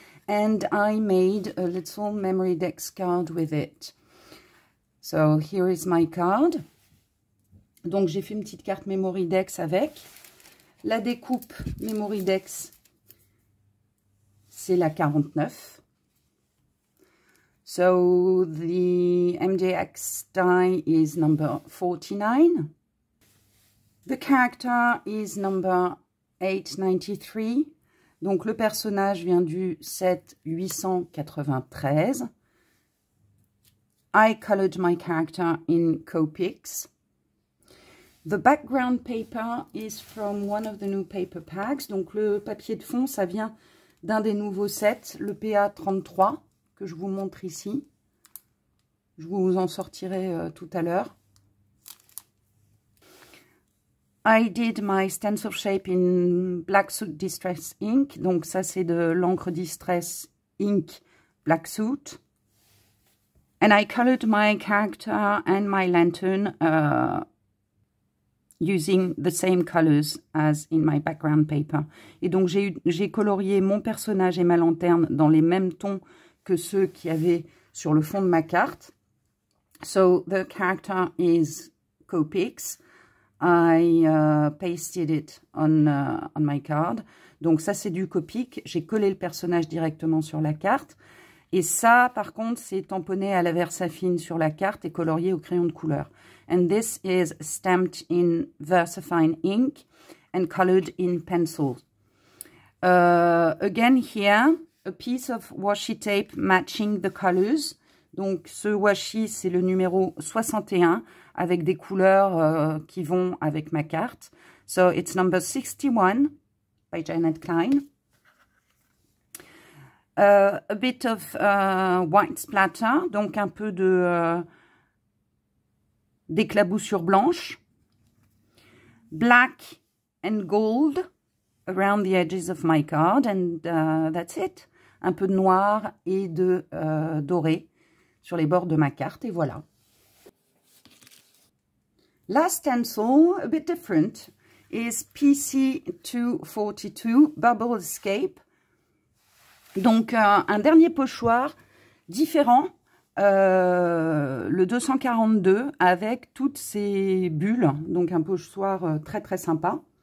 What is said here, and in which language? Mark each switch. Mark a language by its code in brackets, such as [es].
[en] And I made a little memory dex card with it. So here is my card. [fr] Donc j'ai fait une petite carte memory dex avec. La découpe memory dex, c'est la 49. [en] So the MDX die is number 49. The character is number 893. [fr] Donc le personnage vient du set 893. [en] I colored my character in Copics. The background paper is from one of the new paper packs. [fr] Donc le papier de fond, ça vient d'un des nouveaux sets, le PA33. Que je vous montre ici. Je vous en sortirai tout à l'heure. [en] I did my stencil shape in Black Suit Distress Ink. [fr] Donc ça c'est de l'encre Distress Ink Black Suit. [en] And I colored my character and my lantern using the same colors as in my background paper. [fr] Et donc j'ai colorié mon personnage et ma lanterne dans les mêmes tons que ceux qui avaient sur le fond de ma carte. [en] So the character is Copics. I pasted it on my card. [fr] Donc ça c'est du Copic. J'ai collé le personnage directement sur la carte. Et ça par contre c'est tamponné à la Versafine sur la carte et colorié au crayon de couleur. [en] And this is stamped in VersaFine ink and colored in pencil. Again here, a piece of washi tape matching the colors. [fr] Donc ce washi c'est le numéro 61 avec des couleurs qui vont avec ma carte. [en] So it's number 61 by Janet Klein. A bit of white splatter, [fr] donc un peu d'éclaboussure blanche. [en] Black and gold around the edges of my card, and that's it. [fr] Un peu de noir et de doré sur les bords de ma carte, et voilà. [en] Last stencil, a bit different, is PC242 Bubble Escape. [fr] Donc un dernier pochoir différent, le 242, avec toutes ces bulles, donc un pochoir très très sympa.